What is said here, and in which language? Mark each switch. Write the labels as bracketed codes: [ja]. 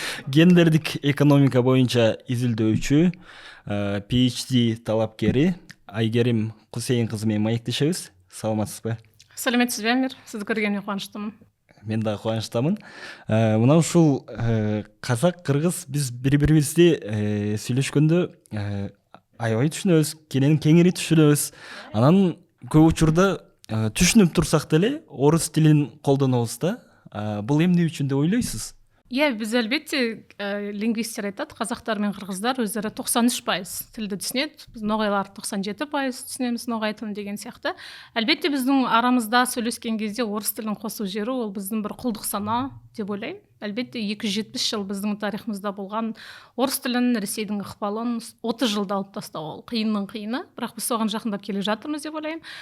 [ky] Гендердік экономика бойынша изилдөөчү, PhD талапкери Айгерим Кусейин қызымен маектешебиз. Саламатсыз ба? [kk] Сәлеметсіз бе, Амир? Сізді көргеніме қуаныштымын. Мен да қуаныштамын. [ky] Мынау ушул қазақ, қырғыз біз бири-бирибизди сүйлөшкөндө аябай түшүнөбүз, кеңири түшүнөбүз. Анан көп учурда түшүнүп турсак деле орус тилин колдонобуз да. Бул эмне үчүн деп ойлойсуз? [kk] Біз әлбетте лингвисттер айтады, қазақтар мен қырғыздар өздері 93% тілді түсінеді, біз ноғайлар 97% түсінеміз ноғай тілін деген сияқты. Әлбетте біздің арамызда сөйлескен кезде орыс тілін қосу жері ол біздің бір құлдық сана деп ойлаймын. Әлбетте 270 жыл біздің тарихымызда болған орыс тілін, Ресейдің ықпалын 30 жылда алып тастау ол қиынның қиыны, бірақ біз соған жақындап келе жатырмыз деп ойлаймын.